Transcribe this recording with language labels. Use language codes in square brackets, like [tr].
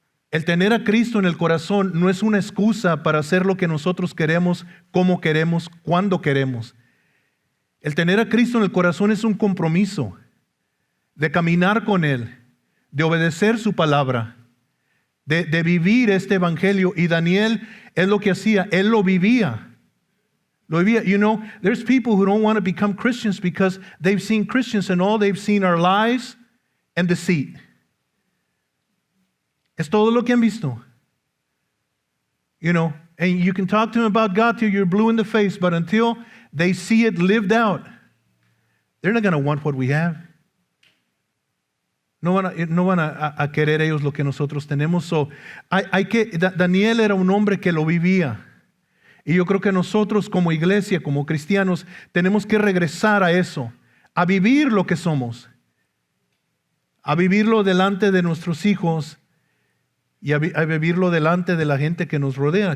[es] El tener a Cristo en el corazón no es una excusa para hacer lo que nosotros queremos, como queremos, cuando queremos. El tener a Cristo en el corazón es un compromiso de caminar con Él, de obedecer su palabra, de vivir este evangelio. Y Daniel es lo que hacía, él lo vivía. Lo vivía. [en] You know, there's people who don't want to become Christians because they've seen Christians and all they've seen are lies and deceit. [es] Es todo lo que han visto. [en] You know, and you can talk to them about God till you're blue in the face, but until they see it lived out, they're not going to want what we have. [es] No van a querer ellos lo que nosotros tenemos. [en] So, [es] Daniel era un hombre que lo vivía. Y yo creo que nosotros como iglesia, como cristianos, tenemos que regresar a eso, a vivir lo que somos, a vivirlo delante de nuestros hijos y a vivirlo delante de la gente que nos rodea.